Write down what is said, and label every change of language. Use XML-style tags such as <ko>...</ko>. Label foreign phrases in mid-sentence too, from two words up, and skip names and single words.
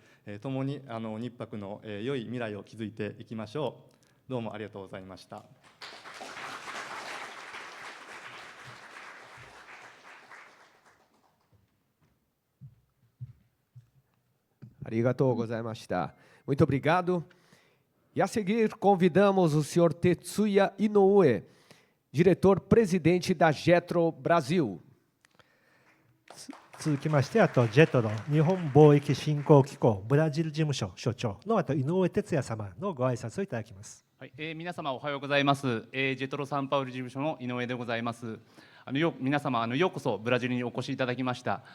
<ja>共に日泊の、良い未来を築いていきましょう。どうもありがとうございました。ありがとうございました。</ja> <pt>Muito obrigado. E a seguir, convidamos o senhor Tetsuya Inoue, diretor-presidente da JETRO Brasil.</pt> <ja>続きまして、あと JETRO 日本貿易振興機構ブラジル事務所所長の井上哲也様のご挨拶をいただきます。はい、皆様おはようございます。JETRO サンパウロ事務所の井上でございます。皆様ようこそブラジルにお越しいただきました。</ja>